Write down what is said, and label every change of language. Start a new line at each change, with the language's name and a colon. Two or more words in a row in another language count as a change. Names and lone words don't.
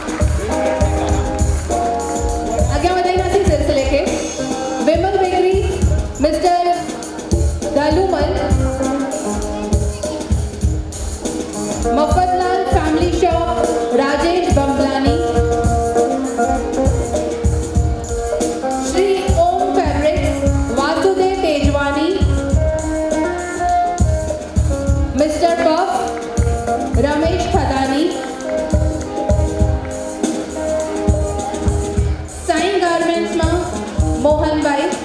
Sindhi: आगे वधाईंदासीं सिलसिले खे विमल बेकरी मिस्टर दालूमल मफतलाल फैमिली शॉप राजेश बम्बलानी श्री ओम फैब्रिक्स वासुदेव तेजवानी मिस्टर पफ रमेश खदानी मोहन भाई